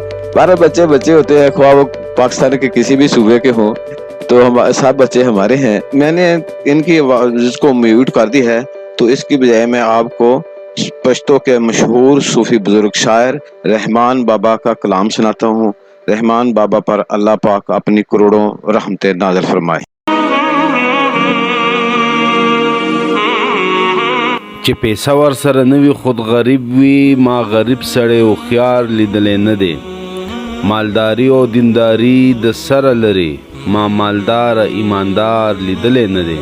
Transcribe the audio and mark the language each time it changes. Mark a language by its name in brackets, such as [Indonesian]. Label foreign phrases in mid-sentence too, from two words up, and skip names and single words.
[Urdu] بارہ بچے ہوتے ہیں، خواہ وہ پاکستان کے کسی بھی صوبے کے ہوں، تو سب بچے ہمارے ہیں. میں نے ان کی آواز کو میوٹ کر دی ہے، تو اس کی بجائے میں آپ کو پشتو کے مشہور صوفی بزرگ شاعر رحمان بابا کا کلام سناتا ہوں. رحمان بابا پر اللہ پاک اپنی کروڑوں رحمتیں نازل فرمائے. [Pashto] چې پیسه ور سره نه وي خود غریب وي، ما غریب سړی هوښیار لیدلی نه دی. مالداري او دینداري د سره لري، ما مالدار ایماندار لیدلی نه دی.